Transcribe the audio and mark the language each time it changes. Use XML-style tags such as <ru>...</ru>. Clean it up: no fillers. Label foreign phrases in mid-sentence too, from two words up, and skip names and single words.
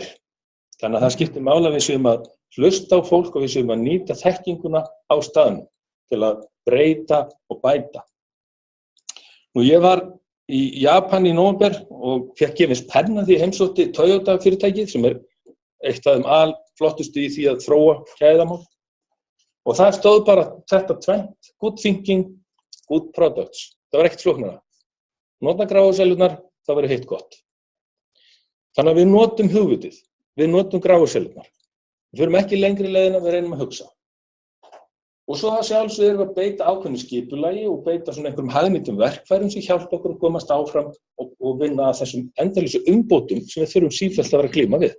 <is>Þannig að það skiptir máli að við séum að hlusta á fólk og við séum að nýta þekkinguna á staðnum til að breyta og bæta. Nú ég var í Japan í nóvember og fékk gefins penna því heimsótti Toyota fyrirtækið sem eitt af þeim alflottustu í því að þróa gæðamál. Og það stóð bara þetta tvennt,</is> <en>good thinking, good products.</en> <is>Það var ekkert flóknara. Nota gráuselurnar, það væri heitt gott. Þannig að við notum hugvitið, við notum gráuselurnar. Við förum ekki lengri leiðina, við reynum að hugsa. Og svo að sjálfsögðu erum við að beita ákveðnu skipulagi og beita svona einhverjum hagnýtum verkfærum sem hjálpa okkur að komast áfram og vinna að þessum endalausu umbótum sem við þurfum sífellt að vera að glíma við.</is>